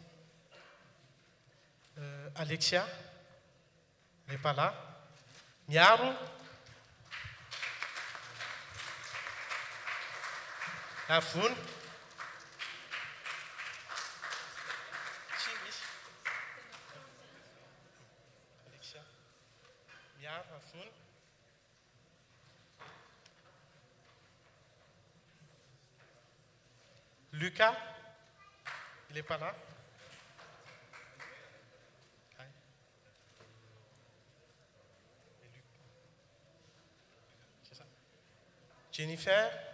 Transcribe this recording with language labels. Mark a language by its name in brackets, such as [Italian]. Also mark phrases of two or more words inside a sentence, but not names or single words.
[French] Alexia, elle n'est pas là. Miaro. Afoun. Alexia. Miaro, Afoun. Lucas. Il n'est pas là. Jennifer.